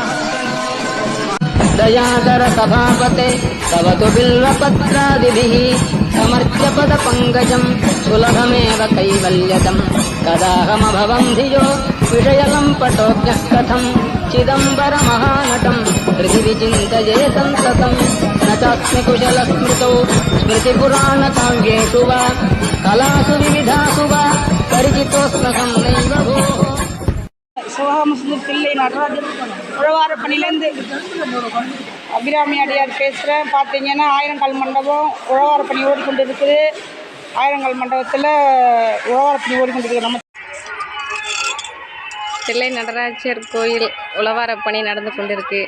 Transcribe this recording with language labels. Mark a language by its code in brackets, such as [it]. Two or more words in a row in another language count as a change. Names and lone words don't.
[sa] दयाकर सभापते तव तु बिल्वपत्रादिभिः समर्च्य पदपङ्कजं सुलभमेव कैवल्यदं कदाहमभवं धियो विषयलं पटोऽज्ञः कथं चिदम्बरमहानटं हृदि विचिन्तये सन्ततं न चास्मि कुशलस्मृतौ स्मृतिपुराणकाव्येषु वा कलासु विविधासु वा परिचितोऽस्मकं नैव भोः. [ta] சிவகாமசுந்தர் பிள்ளை நடராஜர் உழவாரப்பணிலேருந்து அபிராமி அடியார் பேசுகிறேன். பார்த்தீங்கன்னா ஆயிரங்கால் மண்டபம் உழவாரப்பணி ஓடிக்கொண்டு இருக்குது. ஆயிரங்கால் மண்டபத்தில் உழவாரப்பணி ஓடிக்கொண்டு இருக்குது. நம்ம பிள்ளை நடராஜர் கோயில் உழவாரப்பணி நடந்து கொண்டிருக்கு.